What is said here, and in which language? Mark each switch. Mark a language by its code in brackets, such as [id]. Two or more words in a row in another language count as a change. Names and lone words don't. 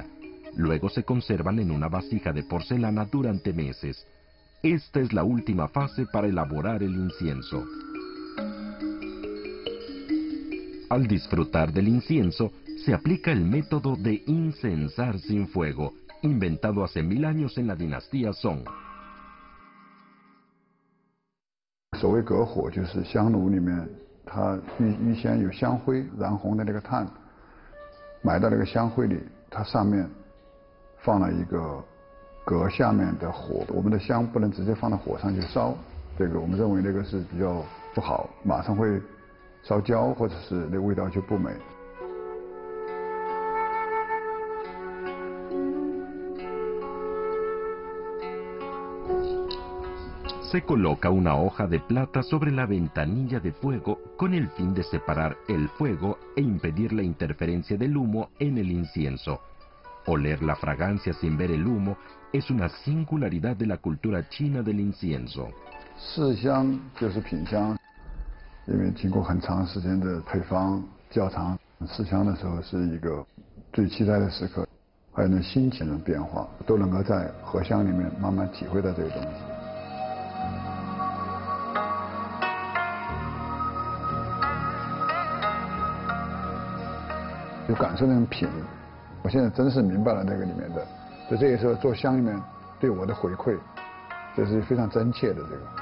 [es] Luego se conservan en una vasija de porcelana durante meses. Esta es la última fase para elaborar el incienso. Al disfrutar del incienso, se aplica el método de incensar sin fuego, inventado hace 1000 años en la dinastía Song. [zh] 所谓隔火，就是香炉里面它预先有香灰燃红的那个炭，埋到那个香灰里，它上面放了一个隔下面的火。我们的香不能直接放到火上去烧，这个我们认为那个是比较不好，马上会烧焦，或者是那味道就不美。 [es] Se coloca una hoja de plata sobre la ventanilla de fuego con el fin de separar el fuego e impedir la interferencia del humo en el incienso. Oler la fragancia sin ver el humo es una singularidad de la cultura china del incienso. [zh] 试香就是品香，因为经过很长时间的配方窖藏，试香的时候是一个最期待的时刻，还有那心情的变化，都能够在荷香里面慢慢体会到这个东西。就感受那种品，我现在真是明白了那个里面的，所以这也是做香里面对我的回馈，这是非常真切的这个。